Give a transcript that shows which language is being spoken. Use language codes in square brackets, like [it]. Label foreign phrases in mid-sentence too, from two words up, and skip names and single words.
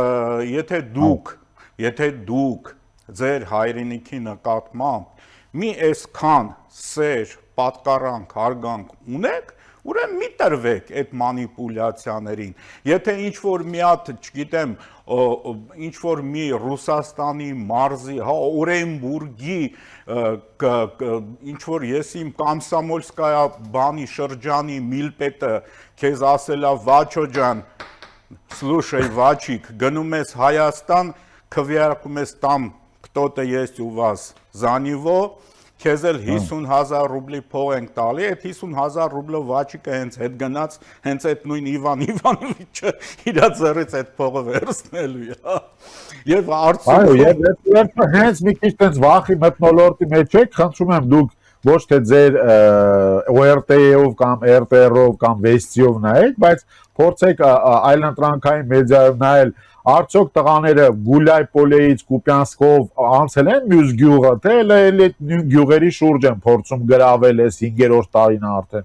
[hy] եթե դուք ձեր հայրենիքի նկատմամբ մի այսքան սեր, պատկառանք, հարգանք ունեք, ուրեմն մի տրվեք այդ մանիպուլյացիաներին։ Եթե ինչ-որ մի հատ, չգիտեմ, ինչ-որ մի Ռուսաստանի մարզի, հա, Օրենբուրգի, ինչ-որ ես իմ Կոմսոմոլսկայա բանի շրջանի միլպետը քեզ ասելա Վաչո ջան, слушай, Վաչիկ, գնում ես Հայաստան, քվեարկում ես [ru] там кто-то есть у вас за него, [hy] քեզ էլ 50,000 ռուբլի փող ենք տալի, այդ 50,000 ռուբլը Վաչիկը հենց հետ գնաց, հենց այդ նույն Իվան Իվանովիչը իր ձեռից այդ փողը վերցնելու է։ Եվ Այո, եւ հենց մի քիչ տենց վախի մթնոլորտի մեջ եք, խնդրում եմ դուք ոչ թե ձեր ORT-ով կամ RTR-ով կամ Vesti-ով նայեք, բայց փորձեք այլընտրանքային մեդիայով նայել արդյոք տղաները Գուլայ Պոլեից, Կուպյանսկով անցել են մյուս գյուղը, թե այդ նույն գյուղերի շուրջ են փորձում գրավել այս 5-րդ տարին արդեն։